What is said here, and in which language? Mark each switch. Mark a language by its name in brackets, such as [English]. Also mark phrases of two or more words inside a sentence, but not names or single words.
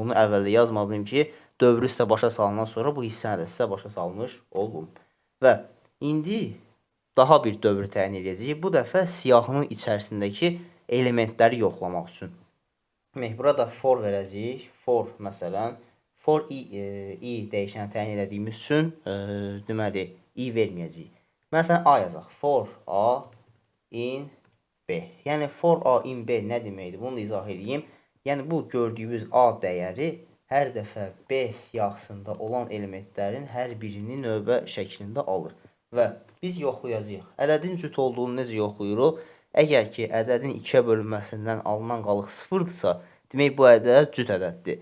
[Azerbaijani] Bunu əvvəldə yazmalıyım ki, dövrü sizə başa salandan sonra bu hissəni də sizə başa salmış olum. Və indi daha bir dövr təyin edəcəyik. Bu dəfə siyahının içərisindəki elementləri yoxlamaq üçün. Burada for verəcəyik. For, məsələn, for i dəyişəni təyin edədiyimiz üçün deməli, i verməyəcəyik. Məsələn, a yazaq. [English] For a in b. [Azerbaijani] Yəni, [English] for a in b [Azerbaijani] nə deməkdir? Bunu da izah edeyim. Yəni, bu gördüyümüz a dəyəri hər dəfə B siyahısında olan elementlərin hər birini növbə şəklində alır. Və biz yoxlayacağıq. Ədədin cüt olduğunu necə yoxlayırıq? Əgər ki, ədədin 2-yə bölünməsindən alınan qalıq 0-dırsa, demək bu ədəd cüt ədəddir.